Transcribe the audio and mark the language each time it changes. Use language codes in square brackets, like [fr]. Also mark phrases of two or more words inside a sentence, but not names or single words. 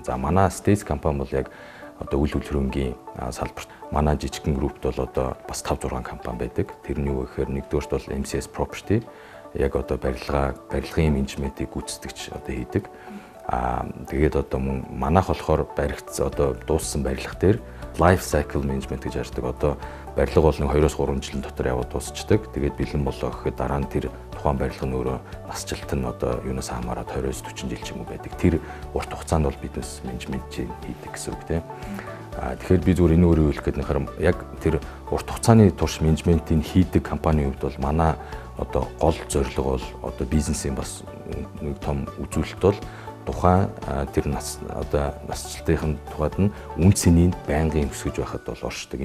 [mn] За манай States компани бол яг одоо үйл хөдлөмийн салбарт манай жижигхэн группт бол одоо бас 5-6 компани байдаг. Тэрний юу гэхээр нэгдүгээрт бол MCS Property яг одоо барилгын менежментийг гүйцэтгэж одоо хийдэг. Тэгээд одоо манайх болохоор баригц одоо дууссан барилга дээр [en] life cycle management [mn] гэж ярьдаг. Одоо барилга бол нэг 2-3 жилийн дотор яваад дуусчдаг. Тэгээд бэлэн болоо гэхэд дараа нь тэр тухайн барилга нь өөрөө насжилт нь одоо юунаас хамаарат 20-40 жил ч юм уу байдаг. Тэр урт хугацаанд бол бизнес менежмент хийдэг гэсэн үг тийм. Тэгэхээр би зүгээр энэ өөрөө хэлэх гээд нөхөр яг тэр урт хугацааны турш менежментийг хийдэг компанийн хувьд бол манай одоо гол зорилго бол одоо бизнесийн бас нэг том үзүүлэлт бол тухайн тэр насжилтын тухайд нь үн цэнийг байнгын өсгөж байхад бол оршдог.